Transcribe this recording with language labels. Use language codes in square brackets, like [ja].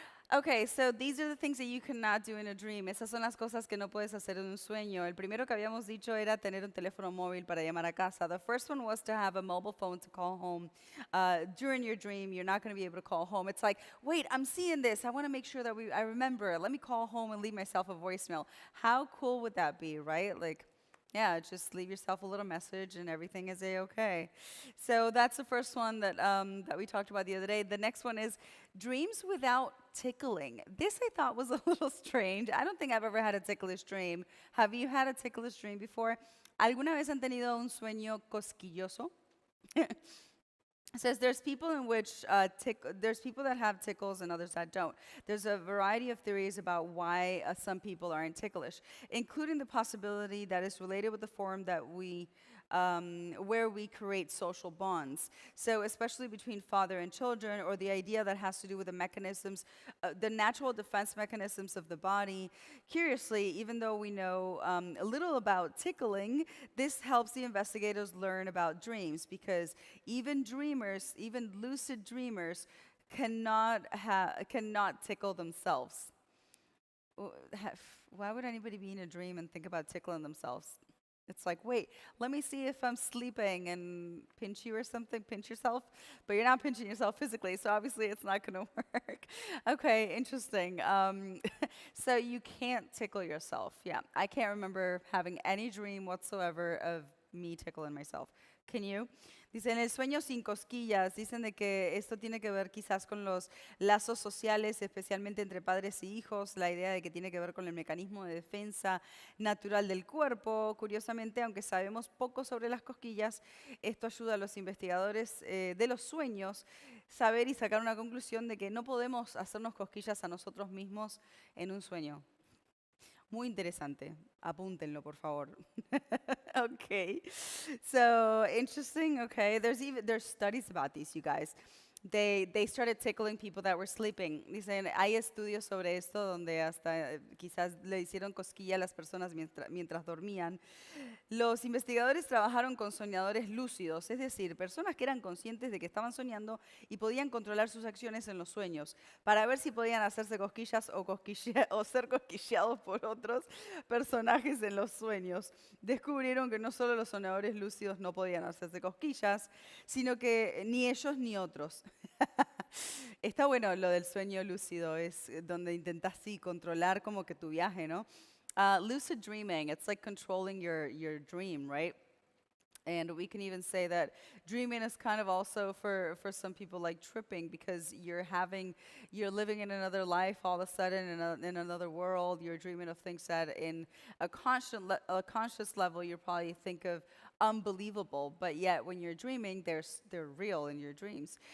[en] Okay, so these are the things that you cannot do in a dream. [es] Esas son las cosas que no puedes hacer en un sueño. El primero que habíamos dicho era tener un teléfono móvil para llamar a casa. [en] The first one was to have a mobile phone to call home. During your dream, you're not going to be able to call home. It's like, wait, I'm seeing this. I want to make sure that I remember. Let me call home and leave myself a voicemail. How cool would that be, right? Like, yeah, just leave yourself a little message and everything is a-okay. So that's the first one that we talked about the other day. The next one is dreams without tickling. This I thought was a little strange. I don't think I've ever had a ticklish dream. Have you had a ticklish dream before? [es] ¿Alguna vez han tenido un sueño cosquilloso? [en] It says there's people there's people that have tickles and others that don't. There's a variety of theories about why some people aren't ticklish, including the possibility that it's related with the form that where we create social bonds. So especially between father and children, or the idea that has to do with the mechanisms, the natural defense mechanisms of the body. Curiously, even though we know a little about tickling, this helps the investigators learn about dreams, because even dreamers, even lucid dreamers, cannot tickle themselves. Why would anybody be in a dream and think about tickling themselves? It's like, wait, let me see if I'm sleeping and pinch you or something, pinch yourself. But you're not pinching yourself physically, so obviously it's not going to work. Okay, interesting. So you can't tickle yourself. Yeah, I can't remember having any dream whatsoever of me tickling myself. Can you? [es] Dicen, el sueño sin cosquillas. Dicen de que esto tiene que ver quizás con los lazos sociales, especialmente entre padres y hijos. La idea de que tiene que ver con el mecanismo de defensa natural del cuerpo. Curiosamente, aunque sabemos poco sobre las cosquillas, esto ayuda a los investigadores de los sueños saber y sacar una conclusión de que no podemos hacernos cosquillas a nosotros mismos en un sueño. Muy interesante. Apúntenlo, por favor. Okay. [en] So interesting. Okay. There's studies about these, you guys. They started tickling people that were sleeping. [es] Dicen, hay estudios sobre esto donde hasta quizás le hicieron cosquilla a las personas mientras dormían. Los investigadores trabajaron con soñadores lúcidos, es decir, personas que eran conscientes de que estaban soñando y podían controlar sus acciones en los sueños, para ver si podían hacerse cosquillas o ser cosquilleados por otros personajes en los sueños. Descubrieron que no solo los soñadores lúcidos no podían hacerse cosquillas, sino que ni ellos ni otros. Está bueno lo del sueño lúcido, es donde intentas sí controlar como que tu viaje, ¿no? [en] Lucid dreaming, it's like controlling your dream, right? And we can even say that dreaming is kind of also for some people like tripping, because you're living in another life all of a sudden in another world. You're dreaming of things that in a conscious level you probably think of unbelievable, but yet when you're dreaming, they're real in your dreams.